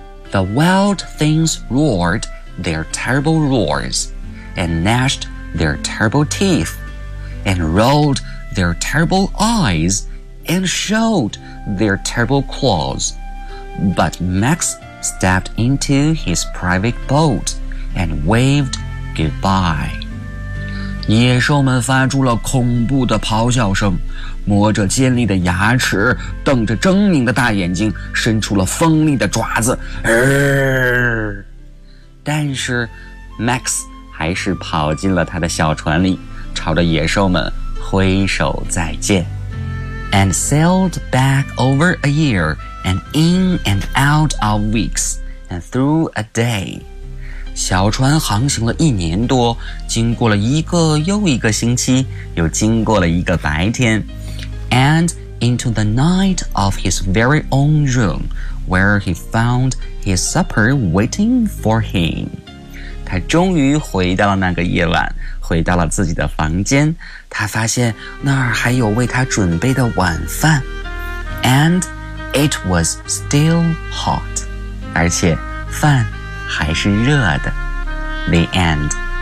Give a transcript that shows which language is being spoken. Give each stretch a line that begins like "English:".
English: The wild things roared their terrible roars, and gnashed their terrible teeth, and rolled their terrible eyes, and showed their terrible claws. But Max stepped into his private boat and waved goodbye.
Chinese: 野兽们发出了恐怖的咆哮声，磨着尖利的牙齿，瞪着狰狞的大眼睛，伸出了锋利的爪子。但是 Max 还是跑进了他的小船里，朝着野兽们挥手再见。
English: And sailed back over a year. And in and out of weeks, and through a day.
Chinese: 小船航行了一年多，经过了一个又一个星期，又经过了一个白天。
English: And into the night of his very own room, where he found his supper waiting for him.
Chinese: 他终于回到了那个夜晚，回到了自己的房间，他发现那儿还有为他准备的晚饭。
English: And... It was still hot.
Chinese: 而且饭还是热的。
English: The end.